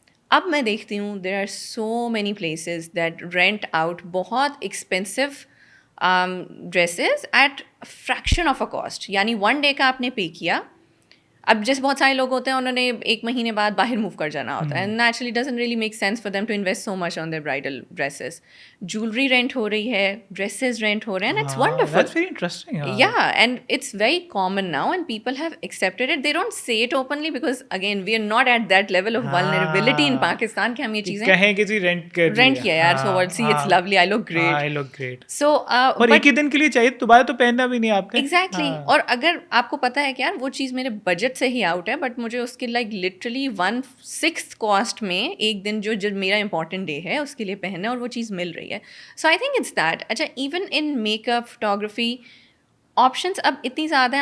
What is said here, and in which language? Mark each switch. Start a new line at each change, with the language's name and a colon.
English: اب میں دیکھتی ہوں there are so many places that rent out بہت expensive dresses at fraction of a cost.
Urdu: یعنی 1 day کا آپ نے پے کیا, اب جیسے بہت سارے لوگ ہوتے ہیں انہوں نے 1 مہینے بعد باہر موو کر جانا ہوتا ہے,
English: And naturally doesn't really make sense for them to invest so much on their bridal dresses.
Urdu: Jewellery rent ہو رہی ہے, ڈریسز رینٹ ہو رہے ہیں,
English: And it's wonderful. That's very interesting. Yeah, and it's very common now and people have accepted it. They don't say it openly because again we are not at that level of vulnerability in Pakistan
Urdu: کہ ہم یہ چیزیں کہیں کسی rent کیا یار,
English: so what, see it's lovely, I look great. I look great. So
Urdu: اور ایک ہی دن کے لیے چاہیے, دوبارہ تو پہننا بھی نہیں آپ نے.
English: Exactly.
Urdu: اور اگر آپ کو پتا ہے کہ یار وہ چیز میرے بجٹ سے ہی آؤٹ ہے, بٹ مجھے اس کے لائک لٹرلی 1/6 کاسٹ میں ایک دن جو میرا امپورٹنٹ ڈے ہے اس کے لیے پہننا ہے, اور وہ چیز مل رہی ہے.
English: So I think it's that.
Urdu: اچھا, even in make up, photography, options اب اتنی زیادہ ہیں.